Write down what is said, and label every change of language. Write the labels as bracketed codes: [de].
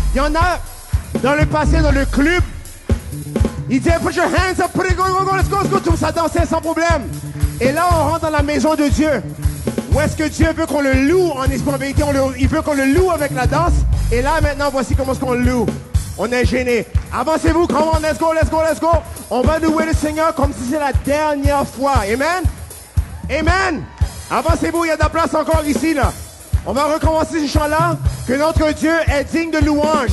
[fr] Il y en a dans le passé, dans le club. Il disait, [en] put your hands up, put it, go, let's go, [fr] tout ça dansait sans problème. Et là, on rentre dans la maison de Dieu. Où est-ce que Dieu veut qu'on le loue en esprit en vérité? Il veut qu'on le loue avec la danse. Et là, maintenant, voici comment est-ce qu'on le loue. On est gêné. Avancez-vous, [en] come on, let's go, let's go, let's go. [fr] On va louer le Seigneur comme si c'est la dernière fois. Amen? Amen? Avancez-vous, il y a de la place encore ici, là. On va recommencer ce chant-là. Que notre Dieu est digne de louange.